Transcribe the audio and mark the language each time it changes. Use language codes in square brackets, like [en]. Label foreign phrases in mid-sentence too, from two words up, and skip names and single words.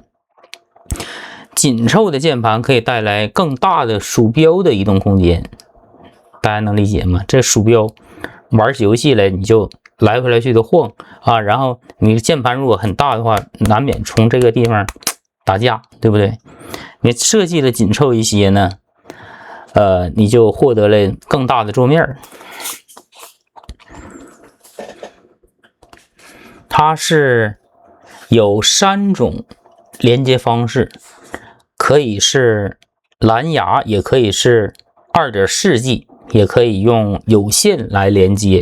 [zh] 緊湊的鍵盤可以帶來更大的鼠標的移動空間，大家能理解嗎？這鼠標玩起遊戲來，你就來回來去的晃啊，然後你鍵盤如果很大的話，難免從這個地方打架，對不對？你設計的緊湊一些呢，你就獲得了更大的桌面。它是有3種連接方式，可以是藍牙，也可以是 2.4G， 也可以用有線來連接。